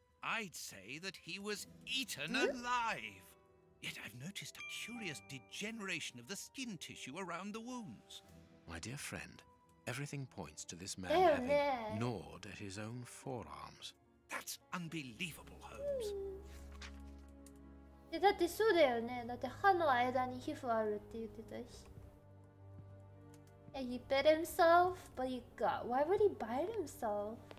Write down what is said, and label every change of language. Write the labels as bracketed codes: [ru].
[en] I'd say that he was eaten alive. Yet I've noticed a curious degeneration of the skin tissue around the wounds. My dear friend, everything points to this man There, having there. gnawed at his own forearms. That's unbelievable, Holmes. [ja] だってそうだよね。だって歯の間に皮膚あるって言ってたし。 [en] He bit himself, but he got. Why would he bite himself?